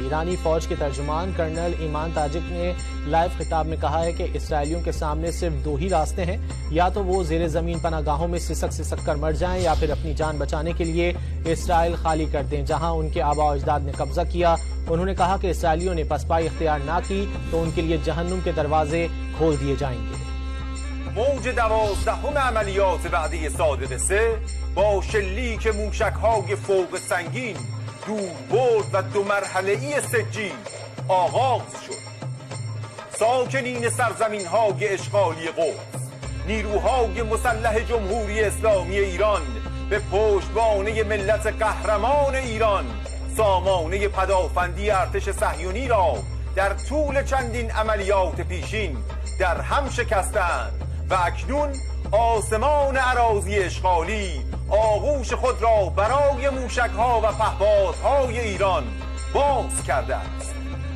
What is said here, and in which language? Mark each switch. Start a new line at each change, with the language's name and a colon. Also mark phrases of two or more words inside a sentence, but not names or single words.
Urdu: ایرانی فوج کے ترجمان کرنل ایمان تاجک نے لائیو خطاب میں کہا ہے کہ اسرائیلیوں کے سامنے صرف دو ہی راستے ہیں، یا تو وہ زیر زمین پناہ گاہوں میں سسک کر مر جائیں یا پھر اپنی جان بچانے کے لیے اسرائیل خالی کر دیں جہاں ان کے آبا اجداد نے قبضہ کیا. انہوں نے کہا کہ اسرائیلیوں نے پسپائی اختیار نہ کی تو ان کے لیے جہنم کے دروازے کھول دیے جائیں گے.
Persian: موج 12 عملیات بعدی صادق 3 با شلیک موشک‌های فوق سنگین دوربرد و 2 مرحله‌ای سجین آغاز شد. ساکنین سرزمین‌های اشغالی قدس، نیروهای مسلح جمهوری اسلامی ایران به پشتوانه ملت قهرمان ایران سامانه پدافندی ارتش صهیونی را در طول چندین عملیات پیشین در هم شکستند و اکنون آسمان اراضی اشغالی آغوش خود را برای موشک‌ها و پهپادهای ایران باز کرده است.